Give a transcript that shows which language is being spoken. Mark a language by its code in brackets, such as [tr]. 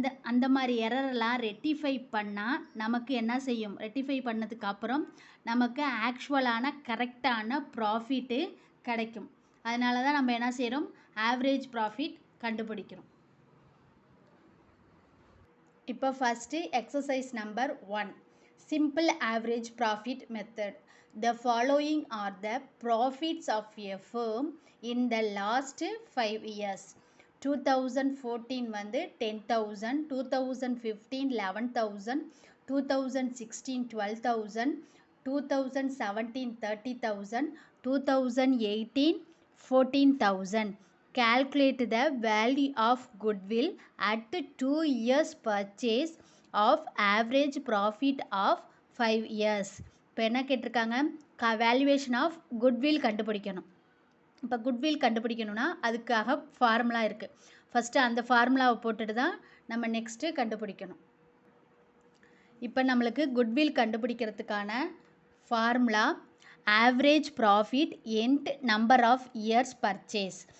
[ta] அந்த மாதிரி எரரெல்லாம் ரெட்டிஃபை பண்ணால் நமக்கு என்ன செய்யும், ரெட்டிஃபை பண்ணதுக்கு அப்புறம் நமக்கு [en] ஆக்சுவலான கரெக்டான ப்ராஃபிட்டு [ta] கிடைக்கும். அதனால தான் நம்ம என்ன செய்கிறோம், ஆவரேஜ் ப்ராஃபிட் கண்டுபிடிக்கிறோம். [en] இப்போ first exercise number 1, simple average profit method. The following are the profits of a firm in the last 5 years. 2014 10,000, 2015 11,000, 2016 12,000, 2017 30,000, 2018 14,000. Calculate the value of goodwill at 2 years purchase of average profit of 5 years. [ta] இப்போ என்ன கேட்டிருக்காங்க, [en] valuation of goodwill [ta] கண்டுபிடிக்கணும். இப்போ goodwill கண்டுபிடிக்கணும்னா அதுக்காக formula இருக்குது. First அந்த ஃபார்முலாவை போட்டுட்டு தான் நம்ம நெக்ஸ்ட்டு கண்டுபிடிக்கணும். இப்போ நம்மளுக்கு [en] Goodwill கண்டுபிடிக்கிறதுக்கான formula average profit and number of years purchase.